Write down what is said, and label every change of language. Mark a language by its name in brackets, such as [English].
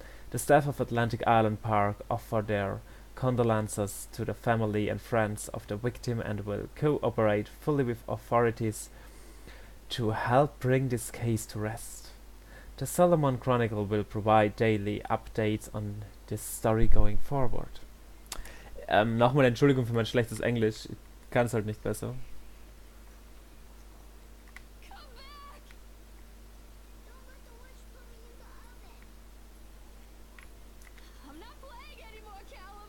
[English] The staff of Atlantic Island Park offer their condolences to the family and friends of the victim and will cooperate fully with authorities to help bring this case to rest. The Solomon Chronicle will provide daily updates on this story going forward. [German] Nochmal Entschuldigung für mein schlechtes Englisch. Ich kann es halt nicht besser. [English] Come back! Don't let the witch put me in the oven. I'm not playing anymore, Callum.